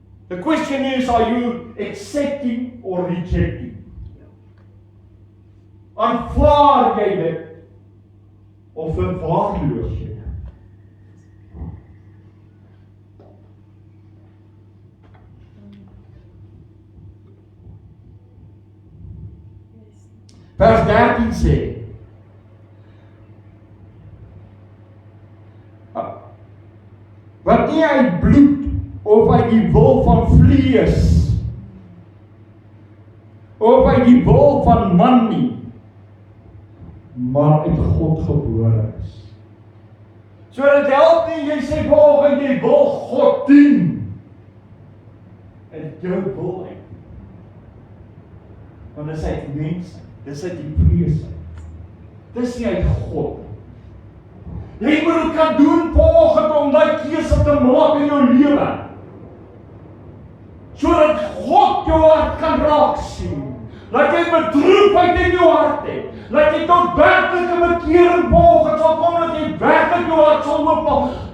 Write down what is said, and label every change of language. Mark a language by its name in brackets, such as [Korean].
[English] The question is, are you accepting or rejecting? [Afrikaans] Aanvaar jy dit of verwaarloos jy dit? Vers 13 sê, wat nie uit bloed of uit die wil van vlees, of uit die wil van man nie, maar uit God gebore is. So dit help nie, jy sê volgens jy wil God dien, en jou wil uit. Want dit is uit mens, dit is uit die vlees. Dit is nie uit God. Jy moet dit kan doen volgens om die keuse te maak in jou lewe. Sodat God jou hart kan raak sien. Laat jy bedroefheid in jou hart het. Laat jy tot werklike bekering volgens sal kom, dat jy werklik jou hart sal oopmaak.